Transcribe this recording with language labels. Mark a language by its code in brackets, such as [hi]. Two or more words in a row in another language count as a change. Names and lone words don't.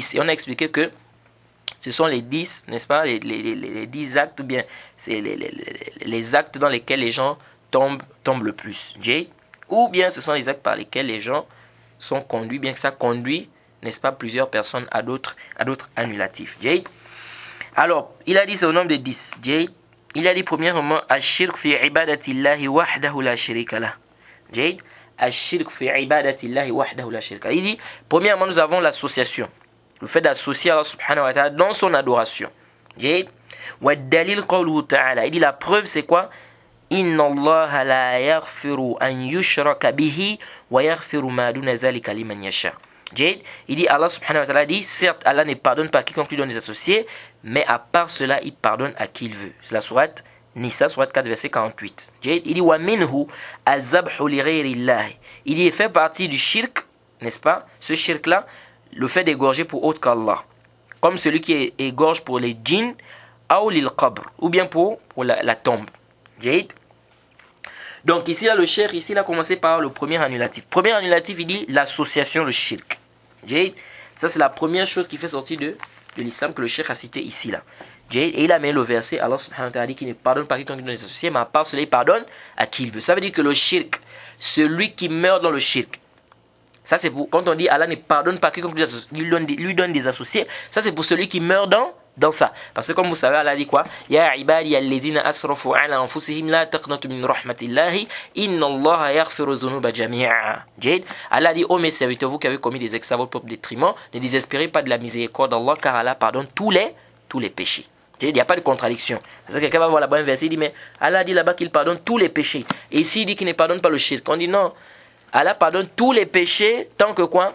[fr] Et on a expliqué que ce sont les 10, n'est-ce pas, les 10 actes, ou bien c'est les actes dans lesquels les gens tombent le plus. Ou bien ce sont les actes par lesquels les gens sont conduits, bien que ça conduit, n'est-ce pas, plusieurs personnes à d'autres annulatifs. Alors, il a dit c'est au nombre de 10. Il a dit premièrement [ar] الشرك في عبادة الله وحده لا شريك له. الشرك في عبادة الله وحده لا شريك له. [fr] Il dit premièrement nous avons l'association, le fait d'associer Allah [ar] سبحانه وتعالى [fr] dans son adoration. [ar] والدليل قوله تعالى. [fr] Il dit la preuve c'est quoi? [ar] إن الله لا يغفر أن يشرك به ويغفر ما دون ذلك لمن يشاء. [fr] Il dit Allah [ar] سبحانه وتعالى [fr] dit certes Allah ne pardonne pas à quiconque lui donne des associés, mais à part cela il pardonne à qui il veut. C'est la sourate Nisa, sourate 4 verset 48. Il dit [ar] ومنه الذبح لغير الله. [fr] Il dit fait partie du shirk, n'est-ce pas? Ce shirk là, le fait d'égorger pour autre qu'Allah. Comme celui qui égorge pour les djinns ou [ar] للقبر, [fr] ou bien pour la tombe. Donc ici là le cheikh ici il a commencé par le premier annulatif. Premier annulatif il dit l'association, le shirk. Ça c'est la première chose qui fait sortir de l'islam que le cheikh a cité ici là. Et il a mis le verset Allah [ar] سبحانه وتعالى [fr] dit qu'il ne pardonne pas à quiconque les associés, mais à part cela il pardonne à qui il veut. Ça veut dire que le shirk, celui qui meurt dans le shirk, ça c'est pour quand on dit Allah ne pardonne pas à quiconque lui donne des associés, ça c'est pour celui qui meurt dans ça. Parce que comme vous savez, Allah dit quoi? [ar] يا عبادي الذين أسرفوا على أنفسهم لا تقنطوا من رحمة الله إن الله يغفر الذنوب جميعا. [fr] Allah dit, oh mes serviteurs, vous qui avez commis des excès à votre propre détriment, ne désespérez pas de la miséricorde d'Allah car Allah pardonne tous les péchés. Il n'y a pas de contradiction. Parce que quelqu'un va voir là-bas un verset, il dit, mais Allah dit là-bas qu'il pardonne tous les péchés. Et ici, il dit qu'il ne pardonne pas le shirk. On dit non, Allah pardonne tous les péchés tant que quoi?